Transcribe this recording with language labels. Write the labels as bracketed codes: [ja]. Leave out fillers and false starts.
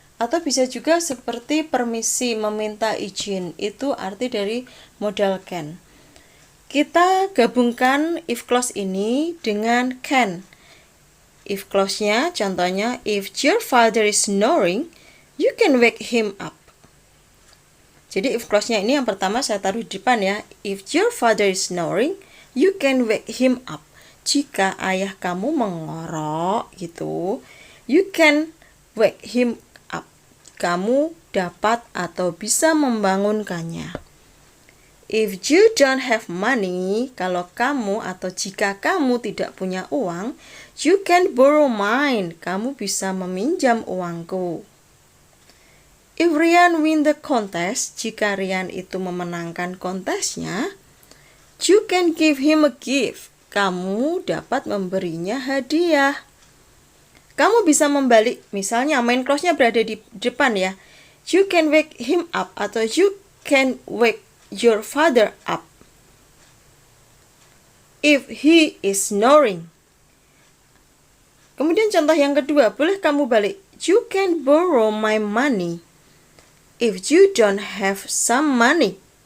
[id] Atau bisa juga seperti permisi, meminta izin. Itu arti dari modal can. Kita gabungkan if clause ini dengan can. [en] If clause-nya contohnya, if your father is snoring, you can wake him up. [id] Jadi if clause-nya ini yang pertama saya taruh di depan ya. [en] If your father is snoring, you can wake him up. [id] Jika ayah kamu mengorok gitu, [en] you can wake him up. [id] Kamu dapat atau bisa membangunkannya. [en] If you don't have money, [id] kalau kamu atau jika kamu tidak punya uang, [en] you can borrow mine. [id] Kamu bisa meminjam uangku. [en] If Ryan win the contest, [id] jika Ryan itu memenangkan kontesnya, [en] you can give him a gift. [id] Kamu dapat memberinya hadiah. Kamu bisa membalik, misalnya main clause-nya berada di depan ya. [en] You can wake him up atau you can wake your father up if he is snoring. [id] Kemudian contoh yang kedua, boleh kamu balik. [en] You can borrow my money if you don't have some money.